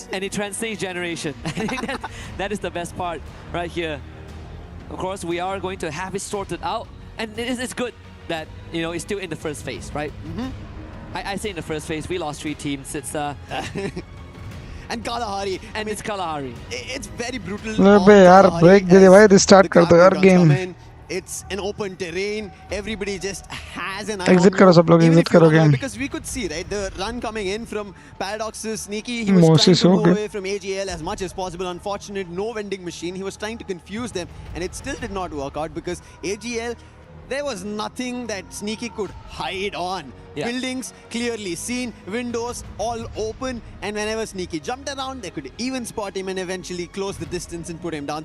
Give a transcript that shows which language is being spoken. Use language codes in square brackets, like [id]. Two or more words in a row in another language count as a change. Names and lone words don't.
[en] And it transcends generation. I think that is the best part right here. Of course, we are going to have it sorted out, and it's good that, you know, it's still in the first phase, right? I say in the first phase, we lost 3 teams. It's and Kalahari. And it's Kalahari. It's very brutal. [hi] break दे दे भाई, restart कर दो यार game. [en] It's an open terrain. Everybody just has an [hi] exit करो सब लोग, exit करो game. [en] Because we could see, right, the run coming in from Paradox's Sneaky. He was trying to move away from AG.AL as much as possible. Unfortunate, no vending machine. He was trying to confuse them, and it still did not work out because AG.AL, there was nothing that Sneaky could hide on. Buildings clearly seen, windows all open, and whenever Sneaky jumped around, they could even spot him and eventually close the distance and put him down.